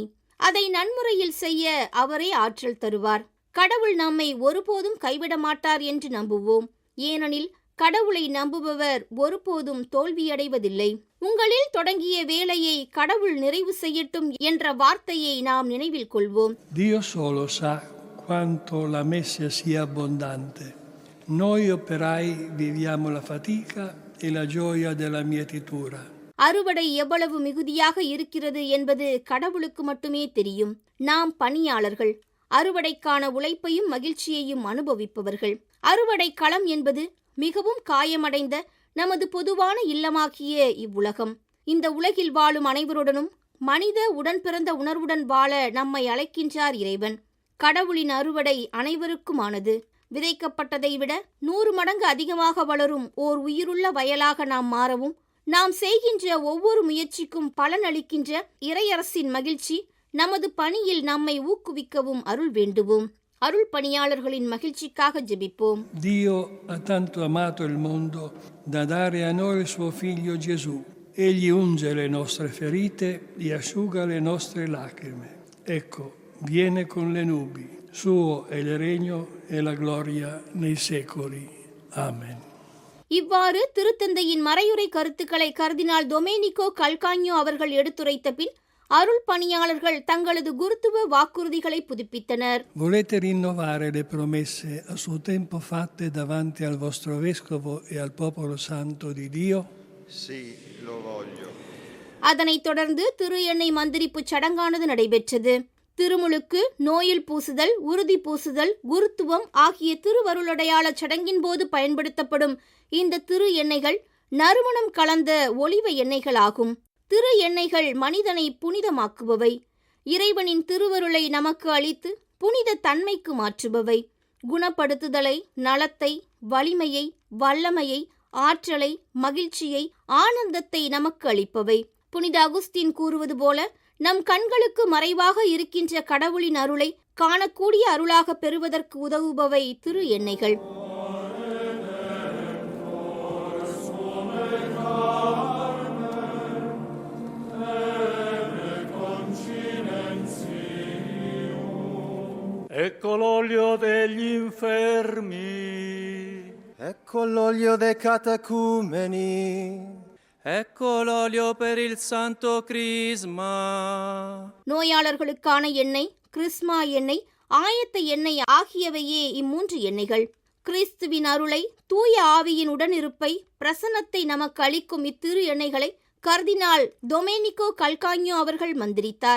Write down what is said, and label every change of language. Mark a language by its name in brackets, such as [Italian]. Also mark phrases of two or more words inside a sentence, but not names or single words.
[Tamil] அதை நன்முறையில் செய்ய அவரே ஆற்றல் தருவார். கடவுள் நம்மை ஒருபோதும் கைவிட மாட்டார் என்று நம்புவோம். ஏனெனில் கடவுளை நம்புபவர் ஒருபோதும் தோல்வியடைவதில்லை. உங்களில் தொடங்கிய வேலையை கடவுள் நிறைவு செய்யட்டும் என்ற வார்த்தையை நாம் நினைவில் கொள்வோம். [Italian] Dio solo sa quanto la messa sia abbondante. Noi operai viviamo la fatica e la gioia della mietitura. [Tamil] அறுவடை எவ்வளவு மிகுதியாக இருக்கிறது என்பது கடவுளுக்கு மட்டுமே தெரியும். நாம் பணியாளர்கள், அறுவடைக்கான உழைப்பையும் மகிழ்ச்சியையும் அனுபவிப்பவர்கள். அறுவடை களம் என்பது மிகவும் காயமடைந்த நமது பொதுவான இல்லமாகிய இவ்வுலகம். இந்த உலகில் வாழும் அனைவருடனும் மனித உடன் பிறந்த உணர்வுடன் வாழ நம்மை அழைக்கின்றார் இறைவன். கடவுளின் அறுவடை அனைவருக்குமானது. விதைக்கப்பட்டதை விட 100 மடங்கு அதிகமாக வளரும் ஓர் உயிருள்ள வயலாக நாம் மாறவும், நாம் செய்கின்ற ஒவ்வொரு முயற்சிக்கும் பலனளிக்கின்ற இறையரசின் மகிழ்ச்சி நமது பணியில் நம்மை ஊக்குவிக்கவும் அருள் வேண்டுவோம். அருள் பணியாளர்களின் மகிழ்ச்சிக்காக ஜெபிப்போம். [Italian] Dio ha tanto amato il mondo da dare a noi il suo figlio Gesù. Egli unge le nostre ferite e asciuga le nostre lacrime. Ecco, viene con le nubi. Suo è il regno e la gloria nei secoli. Amen. [Tamil] இவ்வாறு திருத்தந்தையின் மறையுரை கருத்துக்களை கர்தினால் டொமேனிகோ கல்கான்யோ அவர்கள் எடுத்துரைத்த பின் அருள் பணியாளர்கள் தங்களது குருத்துவ வாக்குறுதிகளை புதுப்பித்தனர். [Italian] Volete rinnovare le promesse a suo tempo fatte davanti al vostro vescovo e al popolo santo di Dio? Sì, lo voglio. [Tamil] அதனைத் தொடர்ந்து திரு எண்ணெய் மந்திரிப்பு சடங்கானது நடைபெற்றது. திருமுழுக்கு, நோயில் பூசுதல், உறுதி பூசுதல், குருத்துவம் ஆகிய திருவருளடையாள சடங்கின் போது பயன்படுத்தப்படும் இந்த திரு எண்ணெய்கள் நறுமணம் கலந்த ஒலிவ எண்ணெய்களாகும். திரு எண்ணெய்கள் மனிதனை புனிதமாக்குபவை, இறைவனின் திருவருளை நமக்கு அளித்து புனித தன்மைக்கு மாற்றுபவை, குணப்படுத்துதலை, நலத்தை, வலிமையை, வல்லமையை, ஆற்றலை, மகிழ்ச்சியை, ஆனந்தத்தை நமக்கு அளிப்பவை. புனித அகுஸ்தீன் கூறுவது போல, நம் கண்களுக்கு மறைவாக இருக்கின்ற கடவுளின் அருளை காணக்கூடிய அருளாக பெறுவதற்கு உதவுபவை திரு எண்ணெய்கள். [Italian] Ecco l'olio degli infermi. Ecco l'olio dei catecumeni. Ecco l'olio per il santo crisma. [Tamil] நோயாளர்களுக்கான எண்ணெய், கிறிஸ்மா எண்ணெய், ஆயத்த எண்ணெய் ஆகியவையே இம்மூன்று எண்ணெய்கள். கிறிஸ்துவின் அருளை, தூய ஆவியின் உடனிருப்பை, பிரசன்னத்தை நமக்கு அளிக்கும் இத்திரு எண்ணெய்களை கர்தினால் டொமேனிகோ கல்காஞோ அவர்கள் மந்திரித்தார்.